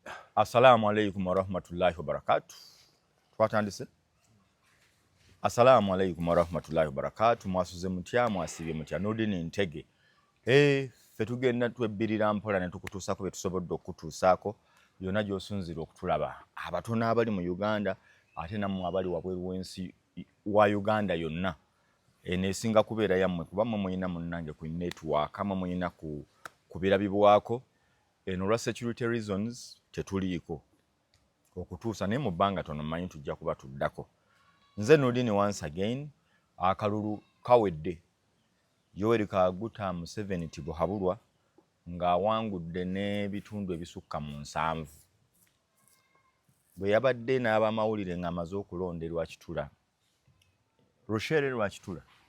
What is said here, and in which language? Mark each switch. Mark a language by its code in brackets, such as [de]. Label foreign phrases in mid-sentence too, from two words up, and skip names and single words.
[ar] السلام عليكم ورحمة الله وبركاته. [lg] Twatandise. [ar] السلام عليكم ورحمة الله وبركاته. [lg] Mwasuze mutya, mwasibye mutya. Nudini Ntege. Ffe tugenda twebbirira mpola ne tukutuusako bye tusobodde okutuusaako byonna gy'osunzira okutulaba. Abatono abali mu Uganda ate nammwe abali wabweru w'ensi wa Uganda yonna. Neesinga kubeera yammwe kuba mmwe muyina munnange ku network, mmwe muyina ku birabibwako. Eno lwa [en] security reasons [lg] tetuliiko okutuusa naye mu bbanga tono mmanyi tujja kuba tuddako. Nze Nudini [en] once again, [lg] akalulu kawedde. Yoweri Kaguta Museveni Tibuhaburwa ng'awangudde n'ebitundu ebisukka mu 7. Bwe yabadde n'abamawulire ng'amaze okulonderwa Kitula. Rushere lwa Kitula.